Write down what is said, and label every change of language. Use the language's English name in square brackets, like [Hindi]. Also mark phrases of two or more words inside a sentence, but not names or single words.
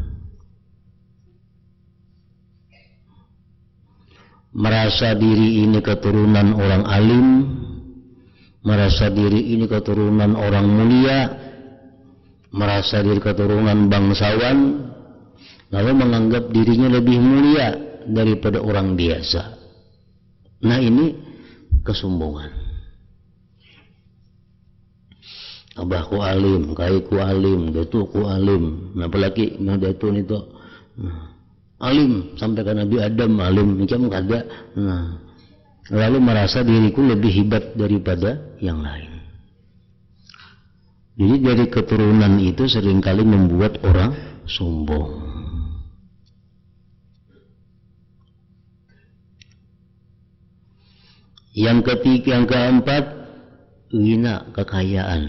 [Indonesian] Merasa diri ini keturunan orang alim, merasa diri ini keturunan orang mulia, merasa diri keturunan bangsawan, lalu menganggap dirinya lebih mulia daripada orang biasa. Nah, ini kesombongan. [Banjar] Abahku alim, kaiku alim, datuku alim. Nah, apalagi nah datun itu alim sampai ke Nabi Adam alim, macam kada. [Indonesian] Nah, lalu merasa diriku lebih hebat daripada yang lain. Jadi dari keturunan itu seringkali membuat orang sombong. Yang ketiga, yang keempat, ghina, kekayaan.